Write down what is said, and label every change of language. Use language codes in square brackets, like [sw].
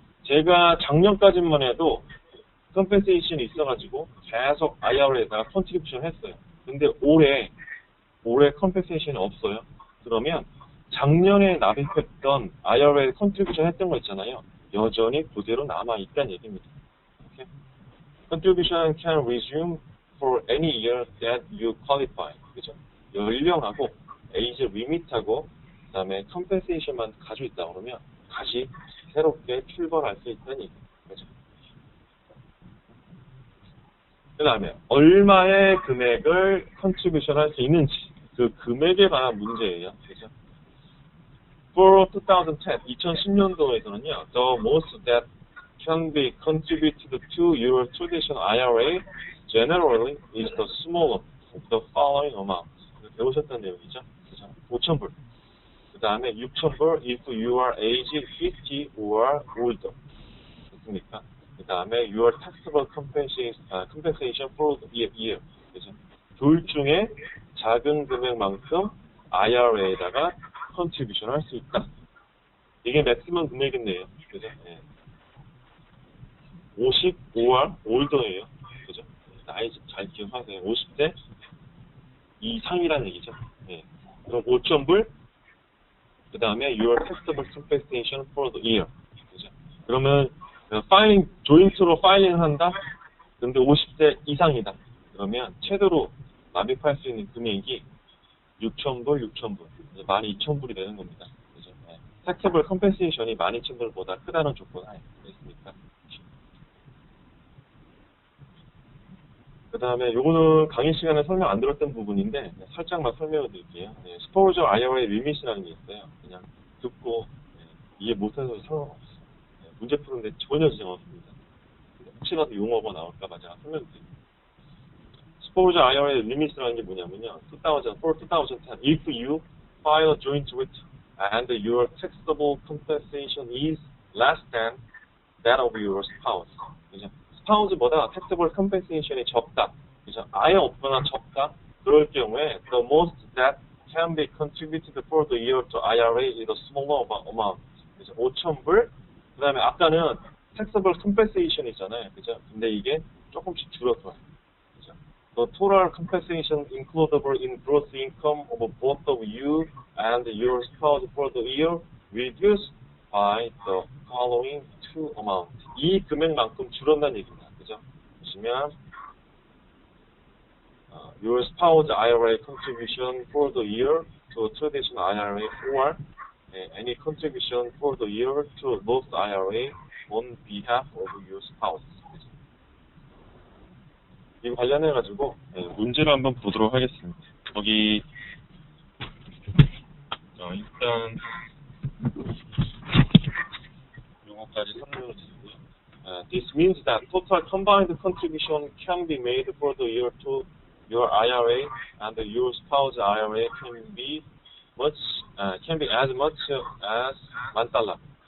[ko] 제가 작년까지만 해도 compensation이 있어가지고 계속 IRA에다가 contribution 했어요. 근데 올해 compensation이 없어요. 그러면 작년에 납입했던 IRA contribution 했던 거 있잖아요. 여전히 그대로 남아있다는 얘기입니다. [en] Okay? Contribution can resume for any year that you qualify. [ko] 그죠? 연령하고 age limit하고 그다음에 compensation만 가지고 있다 그러면 다시 새롭게 출발할 수 있다는 얘기. 그죠? 그다음에 얼마의 금액을 contribution 할 수 있는지 그 금액에 관한 문제예요. 그죠? [en] For [ko] 2010년도에서는요, [en] the most that can be contributed to your traditional IRA generally is the smaller of the following amounts. [ko] 배우셨던 내용이죠. 그죠? 5,000불. 그 다음에 6,000불 [en] if you are age 50 or older. [ko] 됐습니까? 그 다음에 [en] your taxable compensation for the year. [ko] 그죠? 둘 중에 작은 금액만큼 IRA에다가 컨트리뷰션 할 수 있다. 이게 맥시멈 금액인데요. 그죠? 예. 55월 올더예요. 그죠? 나이 잘 기억하세요. 50대 이상이라는 얘기죠. 예. 그럼 5,000불 그 다음에 [en] your taxable compensation for the year. [ko] 그죠? 그러면 파일링 조인트로 파일링 한다. 근데 50대 이상이다. 그러면 최대로 납입할 수 있는 금액이 6,000불, 6,000불. 12,000불이 되는 겁니다. 그죠? 네. taxable compensation이 12,000불보다 크다는 조건 하에 있습니까? 그 다음에 요거는 강의 시간에 설명 안 들었던 부분인데 살짝만 설명을 드릴게요. 네, Spousal IRA Limit이라는 게 있어요. 그냥 듣고 이해 못해서 상관없어요. 네, 문제 푸는데 전혀 지장 없습니다. 혹시라도 용어가 나올까봐 제가 설명드릴게요. Spousal IRA Limit이라는 게 뭐냐면요. [en] 2010, if you file a joint return and your taxable compensation is less than that of your spouse. [ko] 그죠? 스파우스보다 taxable compensation이 적다. 그죠? 아예 없거나 적다. 그럴 경우에 [en] the most that can be contributed for the year to IRA is a smaller amount. [ko] 그죠? 5,000불. 그 다음에 아까는 taxable compensation 있잖아요. 그죠? 근데 이게 조금씩 줄어들어요. 그죠? [en] The total compensation includable in gross income of both of you and your spouse for the year reduced by the following two amounts. [ko] 이 금액만큼 줄었다는 얘기입니다. 그죠? 보시면 [en] your spouse IRA contribution for the year to traditional IRA or any contribution for the year to both IRA on behalf of your spouse. [ko] 이 관련해가지고 문제를 한번 보도록 하겠습니다. 거기 일단 용어까지 설명을 드리고요. [en] This means that total combined contribution can be made for the year to your IRA and your spouse IRA can be as much as $10,000.